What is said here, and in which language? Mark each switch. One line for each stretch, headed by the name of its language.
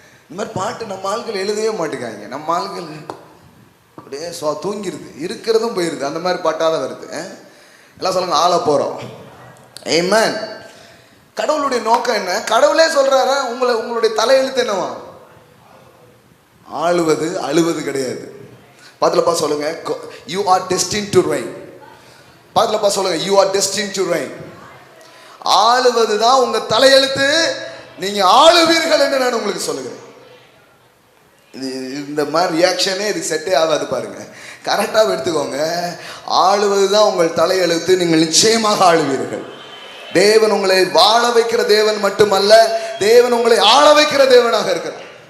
Tamil: இந்த மாதிரி பாட்டு நம்ம ஆள்கள் எழுதவே மாட்டேங்காங்க. நம்ம ஆள்கள் அப்படியே தூங்கிருது, இருக்கிறதும் போயிருது, அந்த மாதிரி பாட்டாத வருது. எல்லாம் சொல்லுங்க, ஆள போறோம். ஆமென். கடவுளுடைய நோக்கம் என்ன? கடவுளே சொல்றாரு, உங்களுடைய தலையெழுத்து என்னவா? ஆளுவது, அழுவது கிடையாது. பாத்துலப்பா சொல்லுங்க,
English: you are destined to reign.
Tamil: பாத்துலப்பா சொல்லுங்க, you are destined to reign. ஆளுவது தான் உங்க தலையெழுத்து. நீங்க ஆளுவீர்கள் என்று நான் உங்களுக்கு சொல்லுகிறேன். இந்த மாதிரி ரியாக்ஷனே இது செட்டே ஆகாது. பாருங்க, கரெக்டாக எடுத்துக்கோங்க. ஆளுவது தான் உங்கள் தலையெழுத்து. நீங்கள் நிச்சயமாக ஆளுவீர்கள். தேவன் உங்களை வாழ வைக்கிற தேவன் மட்டுமல்ல, தேவன் உங்களை ஆள வைக்கிற தேவனாக இருக்கிறார்.